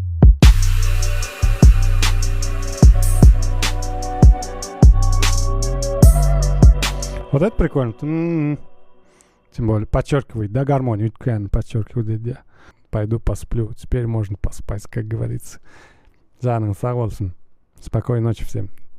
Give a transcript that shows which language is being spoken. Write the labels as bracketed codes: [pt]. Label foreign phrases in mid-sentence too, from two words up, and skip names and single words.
[ru] Вот это прикольно. Тем более подчеркивает, да, гармонию. Подчеркивает, да. Пойду посплю. Теперь можно поспать, как говорится. [tr] Canın sağ olsun. [ru] Спокойной ночи всем.